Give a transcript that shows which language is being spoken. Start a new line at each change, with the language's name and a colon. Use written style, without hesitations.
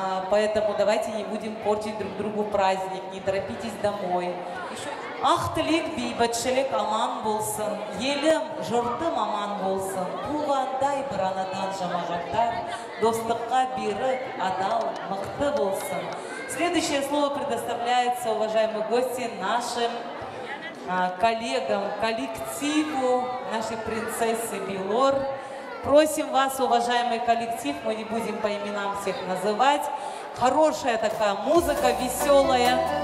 Russian: Поэтому давайте не будем портить друг другу праздник. Не торопитесь домой.
Kazakh: Ақ тілек бейбітшілік аман болсын, елім, жұртым аман болсын, туғандай бір анадан жамағаттар, достыққа берік, адал, мықты болсын.
Russian: Следующее слово предоставляется, уважаемые гости, нашим коллегам, коллективу нашей принцессы Белор. Просим вас, уважаемый коллектив, мы не будем по именам всех называть. Хорошая такая музыка, веселая.